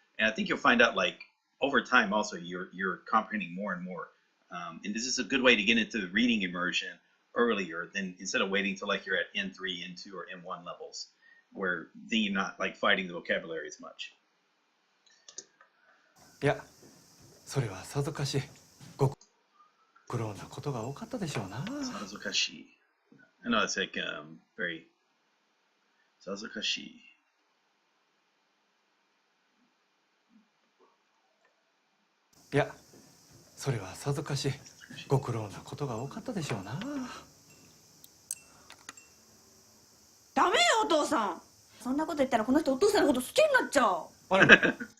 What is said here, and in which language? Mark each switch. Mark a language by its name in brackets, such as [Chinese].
[English] And I think you'll find out like over time also you're comprehending more and more. And this is a good way to get into the reading immersion earlier than instead of waiting till like you're at N3, N2, or N1 levels, where then you're not like fighting the vocabulary as much. [Japanese] いや、それはさぞかしご苦労なことが多かったでしょうな。 Sazokashi. [English] I know it's like very Sazokashi. [Japanese] いや、それはさぞかしご苦労なことが多かったでしょうな。ダメよお父さん。そんなこと言ったらこの人お父さんのこと好きになっちゃう。あれ